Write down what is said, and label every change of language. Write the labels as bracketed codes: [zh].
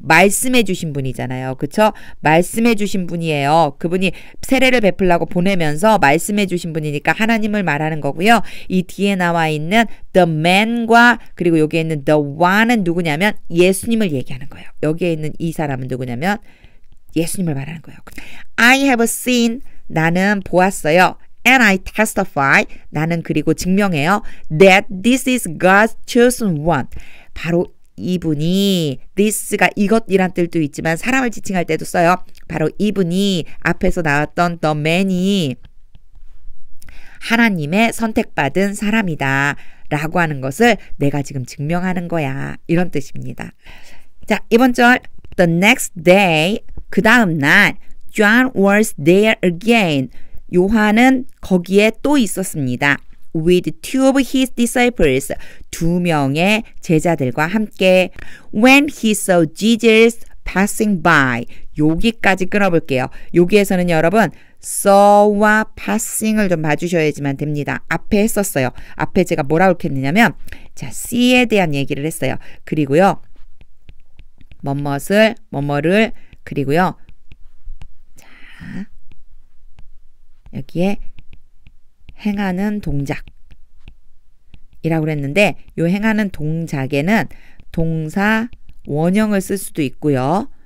[ko] 말씀해 주신 분이잖아요. 그쵸? 말씀해 주신 분이에요. 그분이 세례를 베풀라고 보내면서 말씀해 주신 분이니까 하나님을 말하는 거고요. 이 뒤에 나와 있는 the man과 그리고 여기에 있는 the one은 누구냐면 예수님을 얘기하는 거예요. 여기에 있는 이 사람은 누구냐면 예수님을 말하는 거예요. [en] I have seen [ko] 나는 보았어요. [en] And I testify [ko] 나는 그리고 증명해요. [en] That this is God's chosen one. [ko] 바로 이분이 this가 이것이란 뜻도 있지만 사람을 지칭할 때도 써요. 바로 이분이 앞에서 나왔던 the man이 하나님의 선택받은 사람이다 라고 하는 것을 내가 지금 증명하는 거야. 이런 뜻입니다. 자, 이번 절 [en] the next day [ko] 그 다음 날 [en] John was there again. [ko] 요한은 거기에 또 있었습니다. [en] With two of his disciples, [ko] 두 명의 제자들과 함께 [en] When he saw Jesus passing by, [ko] 여기까지 끊어볼게요. 여기에서는 여러분 saw와 passing을 좀 봐주셔야지만 됩니다. 앞에 했었어요. 앞에 제가 뭐라고 했느냐면 자, see에 대한 얘기를 했어요. 그리고요 뭐뭐를 그리고요 자 여기에 행하는 동작이라고 그랬는데 이 행하는 동작에는 동사 원형을 쓸 수도 있고요.